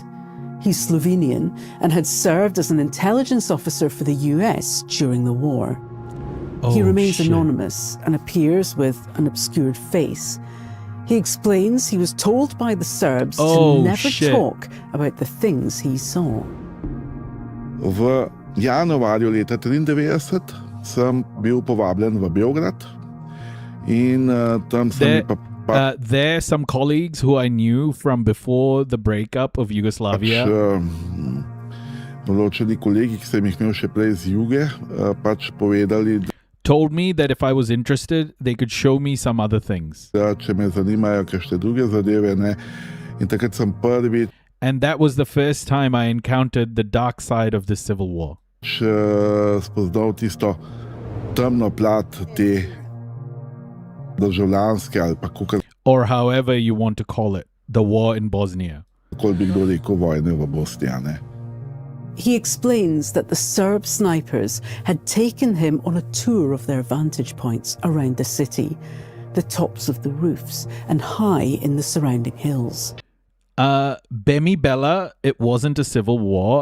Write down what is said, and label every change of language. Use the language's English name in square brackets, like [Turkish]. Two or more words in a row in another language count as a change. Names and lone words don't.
[English] He's Slovenian and had served as an intelligence officer for the US during the war. He remains anonymous and appears with an obscured face. He explains he was told by the Serbs to never talk about the things he saw. [Slovenian] V januarju leta 1993 sem bil povabljen v Beograd in tam sem [English] there are some colleagues who I knew from before the breakup of Yugoslavia. [Slovenian] Določeni kolegi, ki sem jih imel še prej z juge, pač povedali, [English] told me that if I was interested, they could show me some other things. [Slovenian] Če me zanimajo kakšne druge zadeve, ne. In takrat sem prvič. [English] And that was the first time I encountered the dark side of the Civil War. [Slovenian] Spoznal tisto temno plat te državljanske ali pa kakor. [English] Or however you want to call it, the war in Bosnia. [Slovenian] Kakor bi kdo rekel vojne v Bosni, ne. [English] He explains that the Serb snipers had taken him on a tour of their vantage points around the city, the tops of the roofs, and high in the surrounding hills. Bemi Bella, it wasn't a civil war.